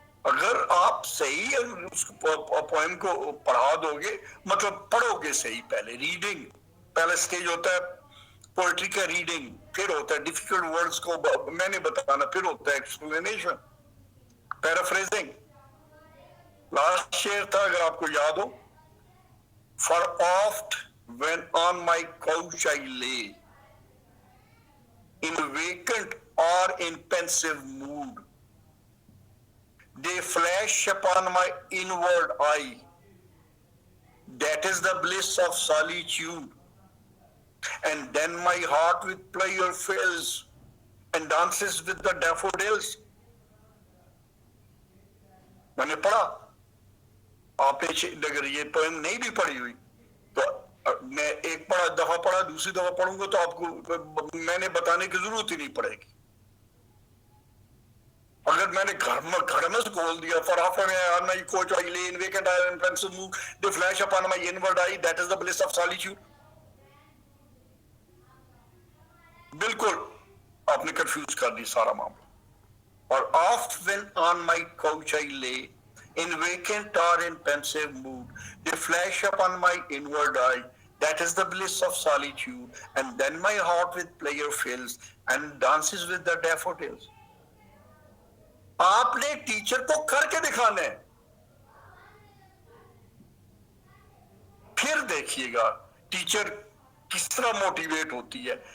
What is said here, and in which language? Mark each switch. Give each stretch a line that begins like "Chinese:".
Urdu: اگر آپ صحیح اس پوئم کو پڑھا دو گے، مطلب پڑھو گے صحیح، پہلے ریڈنگ، پہلا سٹیج ہوتا ہے پوئٹری کا ریڈنگ، پھر ہوتا ہے ڈیفیکلٹ ورڈز کو میں نے بتانا، پھر ہوتا ہے ایکسپلینیشن، پیرافریزنگ. لاسٹ شعر تھا اگر آپ کو یاد ہو،
English: For oft when on my couch I lay, in vacant or in pensive mood, they flash upon my inward eye, that is the bliss of solitude, and then my heart with pleasure fills and dances with the daffodils.
Urdu: میں نے پڑھا، آپ نے اگر یہ poem نہیں بھی پڑھی ہوئی تو میں ایک دفعہ پڑھا، دوسری دفعہ پڑھوں گا تو آپ کو میں نے بتانے کی ضرورت ہی نہیں پڑے گی. اگر میں نے گھر میں سے کھول دیا،
English: for often on my couch I lay in vacant eye and pensive mood, they flash upon my inward eye, that is the bliss of solitude.
Urdu: بالکل آپ نے کنفیوز کر دی سارا معاملہ.
English: اور oft when on my couch I lay, in vacant or in pensive mood, they flash upon my inward eye, that is the bliss of solitude, and then my heart with pleasure fills and dances with the daffodils.
Urdu: آپ نے teacher کو کر کے دکھانا ہے، پھر دیکھیے گا teacher کس طرح موٹیویٹ ہوتی ہے.